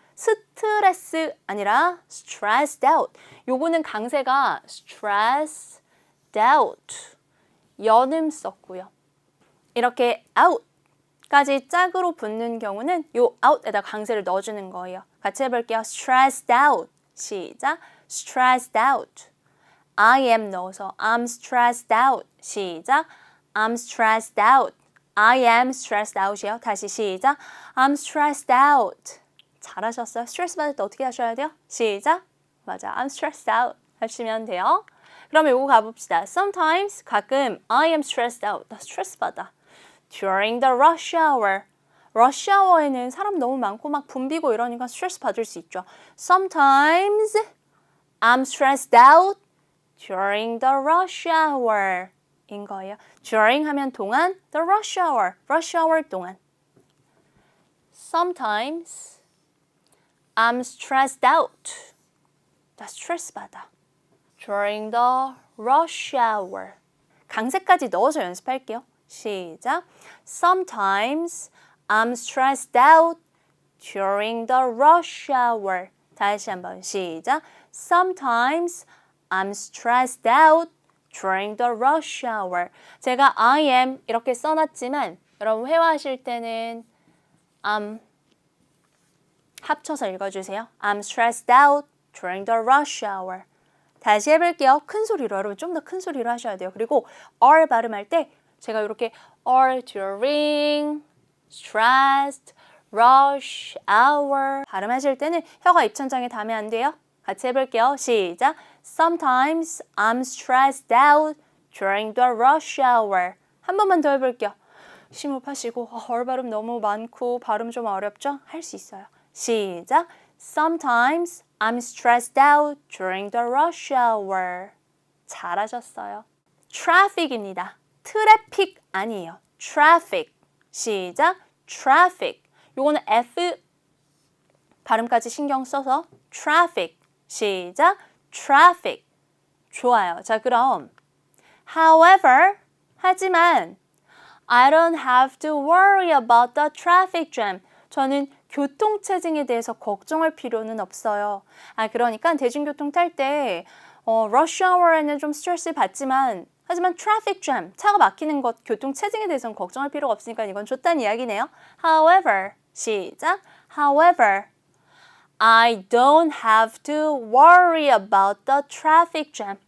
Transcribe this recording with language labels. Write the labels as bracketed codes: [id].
[ko] 스트레스 아니라 stressed out. 요거는 강세가 stressed out. 연음 썼고요. 이렇게 out까지 짝으로 붙는 경우는 요 out에다 강세를 넣어주는 거예요. 같이 해볼게요. [en] stressed out. 시작. stressed out. I am 넣어서 I'm stressed out. 시작. I'm stressed out. I am stressed out이에요. [ko] 다시 시작. [en] I'm stressed out. [ko] 잘하셨어요. 스트레스 받을 때 어떻게 하셔야 돼요? 시작. 맞아. [en] I'm stressed out [ko] 하시면 돼요. 그럼 이거 가봅시다. [en] Sometimes 가끔 I am stressed out. [ko] 나 스트레스 받아. [en] During the rush hour. [ko] rush hour에는 사람 너무 많고 막 붐비고 이러니까 스트레스 받을 수 있죠. [en] Sometimes I'm stressed out during the rush hour. [ko] 인 거예요. during 하면 동안, the rush hour 동안. [en] Sometimes I'm stressed out. [ko] 나 스트레스 받아. [en] During the rush hour. [ko] 강세까지 넣어서 연습할게요. 시작. [en] Sometimes I'm stressed out during the rush hour. [ko] 다시 한번 시작. [en] Sometimes I'm stressed out during the rush hour. [ko] 제가 I am 이렇게 써놨지만 여러분 회화하실 때는 I'm 합쳐서 읽어주세요. [en] I'm stressed out during the rush hour. [ko] 다시 해볼게요. 큰 소리로 여러분 좀 더 큰 소리로 하셔야 돼요. 그리고 R 발음할 때 제가 이렇게 R during, stressed, rush, hour 발음하실 때는 혀가 입천장에 닿으면 안 돼요. 같이 해볼게요. 시작. [en] Sometimes I'm stressed out during the rush hour. [ko] 한 번만 더 해볼게요. 심호흡하시고 R 발음 너무 많고 발음 좀 어렵죠? 할 수 있어요. 시작. [en] Sometimes I'm stressed out during the rush hour. [ko] 잘하셨어요. traffic입니다. 트래픽 아니에요. traffic. 시작. traffic. 요거는 F 발음까지 신경 써서 traffic. 시작. traffic. 좋아요. 자, 그럼 [en] however, [ko] 하지만 [en] I don't have to worry about the traffic jam. [ko] 저는 교통체증에 대해서 걱정할 필요는 없어요. 그러니까 대중교통 탈 때 rush hour에는 좀 스트레스 받지만 하지만 traffic jam, 차가 막히는 것, 교통체증에 대해서는 걱정할 필요가 없으니까 이건 좋다는 이야기네요. However, 시작. [en] However, I don't have to worry about the traffic jam.